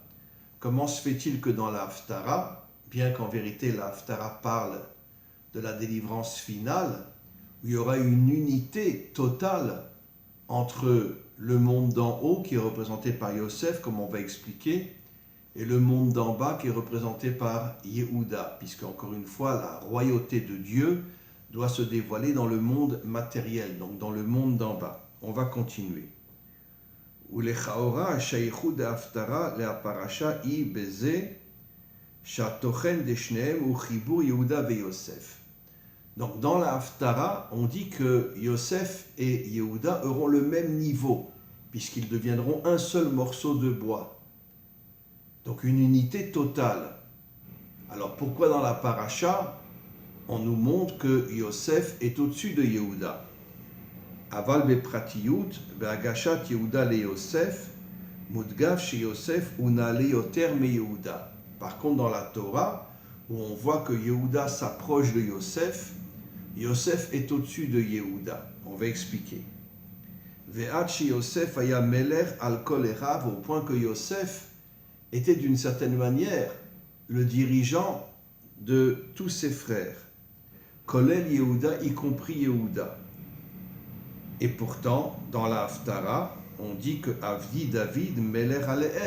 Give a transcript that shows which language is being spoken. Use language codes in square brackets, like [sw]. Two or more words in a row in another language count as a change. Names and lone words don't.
[fr] Comment se fait-il que dans la Haftara, bien qu'en vérité la Haftara parle de la délivrance finale, où il y aura une unité totale entre le monde d'en haut qui est représenté par Yosef, comme on va expliquer, et le monde d'en bas qui est représenté par Yehuda, puisque encore une fois la royauté de Dieu doit se dévoiler dans le monde matériel, donc dans le monde d'en bas. On va continuer. [he] ולכאורה השייכות דהפטרה להפרשה היא בזה שהתוכן דשניהם הוא חיבור יהודה ויוסף. [fr] Donc dans la Haftara, on dit que Yosef et Yehuda auront le même niveau, puisqu'ils deviendront un seul morceau de bois. Donc une unité totale. Alors pourquoi dans la paracha, on nous montre que Yosef est au-dessus de Yehuda? [he] Aval בפרטיות, בהגשת יהודה ליוסף, מודגש שיוסף הוא נעלה יותר מיהודה. [fr] Par contre, dans la Torah, où on voit que Yehuda s'approche de Yosef, Yosef est au-dessus de Yehuda. On va expliquer. [he] ועד שיוסף היה מלך על כל אחיו, [fr] au point que Yosef était d'une certaine manière le dirigeant de tous ses frères. [he] כולל Yehuda, [fr] y compris Yehuda. Et pourtant, dans la Haftara, on dit que [he] עבדי דוד מלך עליהם.